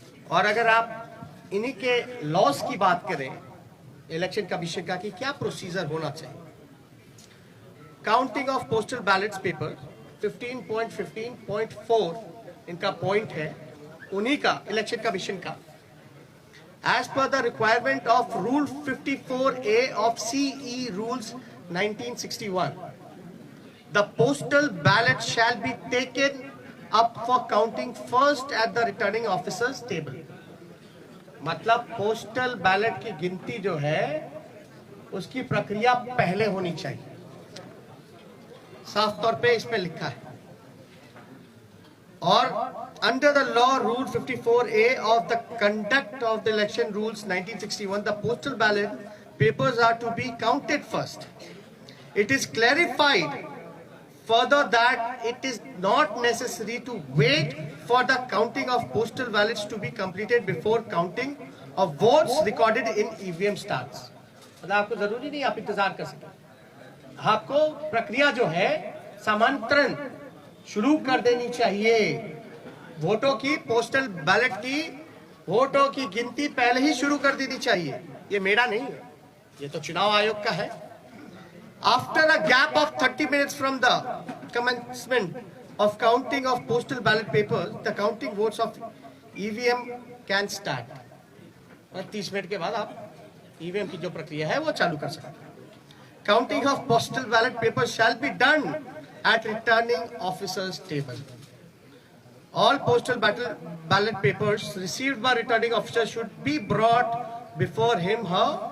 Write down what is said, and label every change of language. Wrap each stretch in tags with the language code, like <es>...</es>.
<hi>और अगर आप इन्हीं के लॉस की बात करें, इलेक्शन कमीशन का, कि क्या प्रोसीजर होना चाहिए।</hi> <en>counting of postal ballots paper</en> <hi>15.15.4 इनका पॉइंट है, उन्हीं का, इलेक्शन कमीशन का।</hi> <en>As per the requirement of rule 54A of CE rules 1961, the postal ballot shall be taken up for counting first at the returning officer's table।</en> <hi>मतलब postal ballot की गिनती जो है उसकी प्रक्रिया पहले होनी चाहिए, साफ तौर पे इसमें लिखा है।</hi> <en>और under the law rule 54A of the conduct of the election rules 1961, the postal ballot papers are to be counted first. It is clarified further that it is not necessary to wait for the counting of postal ballots to be completed before counting of votes recorded in EVM starts।</en> <hi>मतलब आपको जरूरी नहीं आप इंतजार कर सकें, आपको प्रक्रिया जो है समांतरण शुरू कर देनी चाहिए। वोटों की, पोस्टल बैलेट की वोटों की गिनती पहले ही शुरू कर देनी चाहिए। ये मेरा नहीं है, ये तो चुनाव आयोग का है।</hi> <en>After a gap of 30 minutes from the commencement of counting of postal ballot papers, the counting votes of EVM can start।</en> <hi>30 minute के बाद आप EVM की जो प्रक्रिया है वो चालू कर सकते हैं।</hi> <en>Counting of postal ballot papers shall be done at returning officer's table। All postal ballot papers received by returning officer should be brought before him, her।</en>